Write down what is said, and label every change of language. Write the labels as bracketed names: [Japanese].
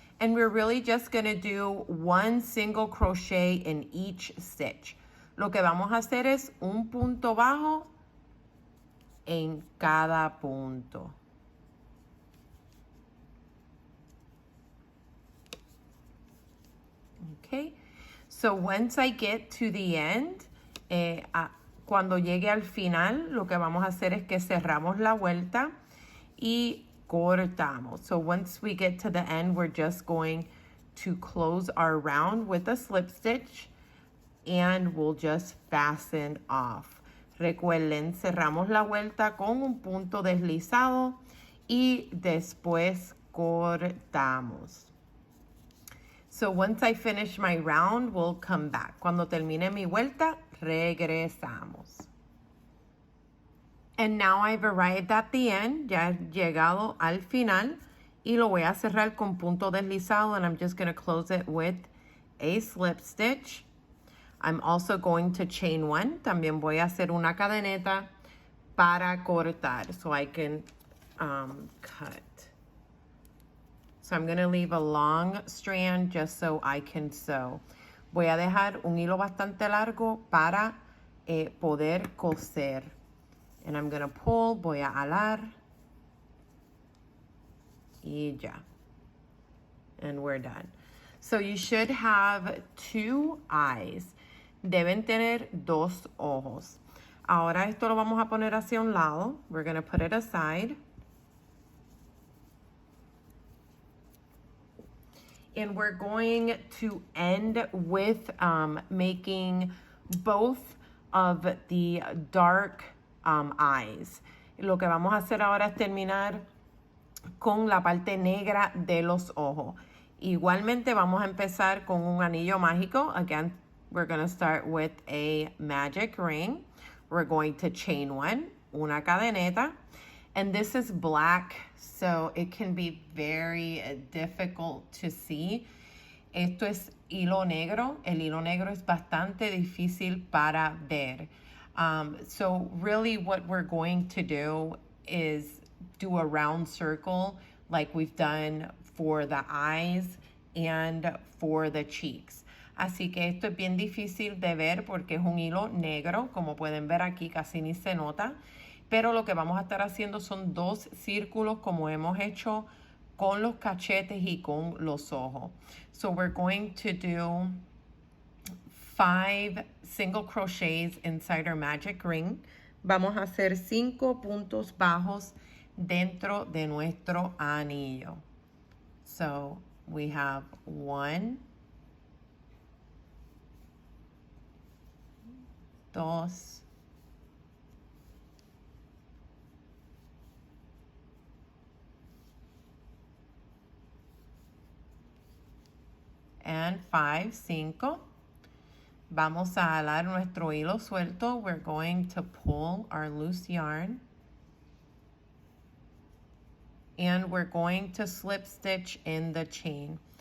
[English] And we're really just going to do one single crochet in each stitch. [Spanish] Lo que vamos a hacer es un punto bajo en cada punto. [English] Okay, so once I get to the end, [Spanish] cuando llegue al final, lo que vamos a hacer es que cerramos la vuelta y cortamos. [English] So once we get to the end, we're just going to close our round with a slip stitch and we'll just fasten off. [Spanish] Recuerden, cerramos la vuelta con un punto deslizado y después cortamos. [English] So once I finish my round, we'll come back. [Spanish] Cuando termine mi vuelta, regresamos. [English] And now I've arrived at the end. [Spanish] Ya he llegado al final y lo voy a cerrar con punto deslizado, [English] and I'm just going to close it with a slip stitch. I'm also going to chain one. [Spanish] También voy a hacer una cadeneta para cortar [English] so I can cut. So I'm going to leave a long strand just so I can sew. [Spanish] Voy a dejar un hilo bastante largo para poder coser. [English] And I'm going to pull, [Spanish] voy a alar. Y ya. [English] And we're done. So you should have 2 eyes. [Spanish] Deben tener 2 ojos. Ahora esto lo vamos a poner hacia un lado. [English] We're going to put it aside. And we're going to end with making both of the dark eyes. [Spanish] Lo que vamos a hacer ahora es terminar con la parte negra de los ojos. Igualmente vamos a empezar con un anillo mágico. [English] Again, we're going to start with a magic ring. We're going to chain one, [Spanish] una cadeneta. [English] And this is black, so it can be very difficult to see. [Spanish] Esto es hilo negro. El hilo negro es bastante difícil para ver. [English] So really what we're going to do is do a round circle like we've done for the eyes and for the cheeks. [Spanish] Así que esto es bien difícil de ver porque es un hilo negro, como pueden ver aquí casi ni se nota. Pero lo que vamos a estar haciendo son 2 círculos como hemos hecho con los cachetes y con los ojos. [English] So we're going to do 5 single crochets inside our magic ring. [Spanish] Vamos a hacer 5 puntos bajos dentro de nuestro anillo. [English] So we have 1, 2, and 5, 5. [Spanish] Vamos a alar nuestro hilo suelto. [English] We're going to pull our loose yarn. And we're going to slip stitch in the chain.